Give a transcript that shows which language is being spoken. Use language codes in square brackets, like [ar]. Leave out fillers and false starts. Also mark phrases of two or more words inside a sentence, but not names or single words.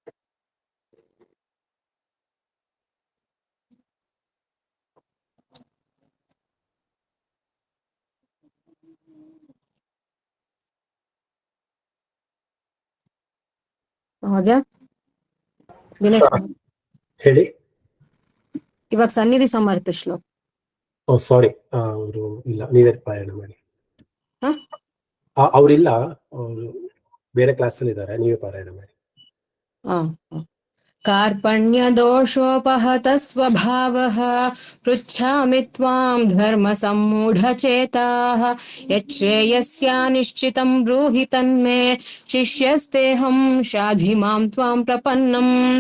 [kn] ಮಹೋದಯ ದಿನೇಶ್ ಹೇಳಿ. ಇವಾಗ ಸನ್ನಿಧಿ ಸಮರ್ಥ ಶ್ಲೋಕ. ಓ ಸಾರಿ, ಅವರು ಇಲ್ಲ, ನೀವೇ ಪಾರಾಯಣ ಮಾಡಿ. ಹ? ಅವರಿಲ್ಲ, ಅವರು ಬೇರೆ ಕ್ಲಾಸಲ್ಲಿ ಇದ್ದಾರೆ, ನೀವೇ ಪಾರಾಯಣ ಮಾಡಿ. [sa] कार्पण्यदोषोपहत स्वभावः पृच्छामि त्वां धर्मसम्मूढचेताः यच्छ्रेयस्यानिश्चितं ब्रूहि तन्मे शिष्यस्तेऽहं शाधि मां त्वां प्रपन्नम्